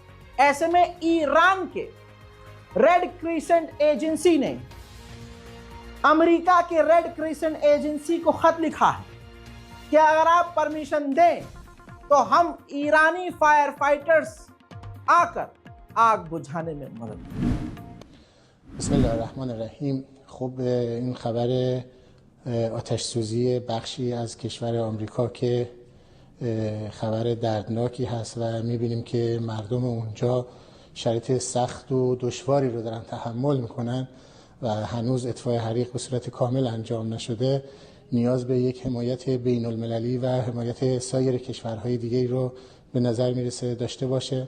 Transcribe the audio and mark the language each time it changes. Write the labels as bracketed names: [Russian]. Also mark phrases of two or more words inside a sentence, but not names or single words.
[Hindi] ऐसे में ईरान के रेड क्रिसेंट एजेंसी ने अमेरिका के रेड क्रिसेंट एजेंसी को खत लिखा है कि अगर आप परमिशन दें तो हम ईरानी [English] fire fighters [Hindi] आकर आग बुझाने में मदद करें। [Arabic] بسم الله الرحمن الرحیم. [Persian] خب این خبر آتش سوزی بخشی از کشور آمریکا که خبر دردناکی هست و میبینیم که مردم اونجا شرایط سخت و دشواری رو دارن تحمل میکنن و هنوز اطفاء حریق به صورت کامل انجام نشده، نیاز به یک حمایت بین المللی و حمایت سایر کشورهای دیگری رو به نظر میرسه داشته باشه.